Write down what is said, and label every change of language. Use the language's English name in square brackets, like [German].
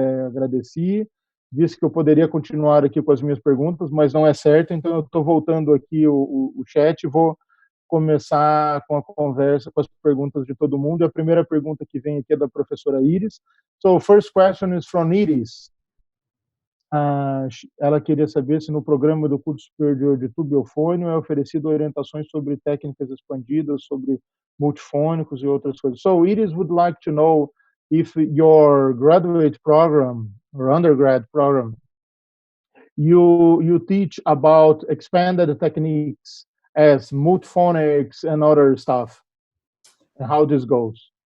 [Portuguese] Agradeci, disse que eu poderia continuar aqui com as minhas perguntas, mas não é certo, então eu estou voltando aqui o chat e vou começar com a conversa, com as perguntas de todo mundo. E a primeira pergunta que vem aqui é da professora Iris. [English] So, first question is from Iris. [Portuguese] Ela queria saber se no programa do curso superior de tubo e eufônio é oferecido orientações sobre técnicas expandidas, sobre multifônicos e outras coisas. [English] So Iris would like to know if your graduate program or undergrad program, you teach about expanded techniques as multiphonics and other stuff, and how this goes.